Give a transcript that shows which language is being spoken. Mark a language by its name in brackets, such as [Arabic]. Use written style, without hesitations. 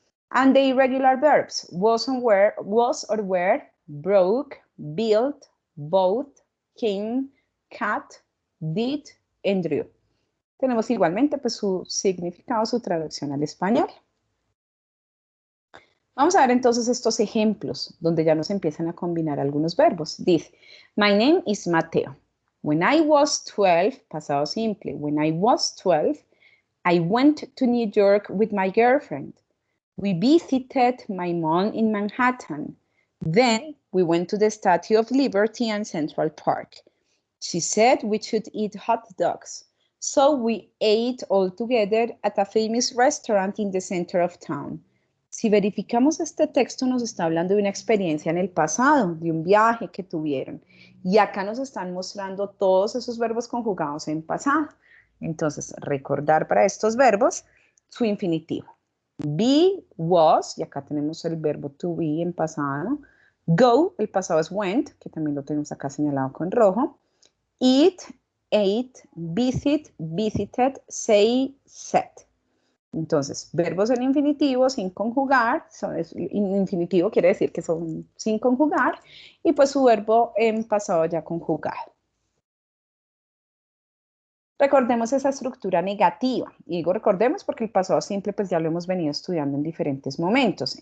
[English] And the irregular verbs, was or were, broke, built, bought, came, cat, did, and drew. [Spanish] Tenemos igualmente pues su significado, su traducción al español. Vamos a ver entonces estos ejemplos donde ya nos empiezan a combinar algunos verbos. [English] Dice, my name is Mateo. When I was 12, pasado simple, when I was 12, I went to New York with my girlfriend. We visited my mom in Manhattan. Then we went to the Statue of Liberty and Central Park. She said we should eat hot dogs. So we ate all together at a famous restaurant in the center of town. [Spanish] Si verificamos este texto, nos está hablando de una experiencia en el pasado, de un viaje que tuvieron. Y acá nos están mostrando todos esos verbos conjugados en pasado. Entonces, recordar para estos verbos su infinitivo. Be, was, y acá tenemos el verbo to be en pasado. Go, el pasado es went, que también lo tenemos acá señalado con rojo. [English] Eat, ate, visit, visited, say, said. [Spanish] Entonces, verbos en infinitivo sin conjugar, infinitivo quiere decir que son sin conjugar, y pues su verbo en pasado ya conjugado. Recordemos esa estructura negativa. Y digo recordemos porque el pasado simple pues ya lo hemos venido estudiando en diferentes momentos.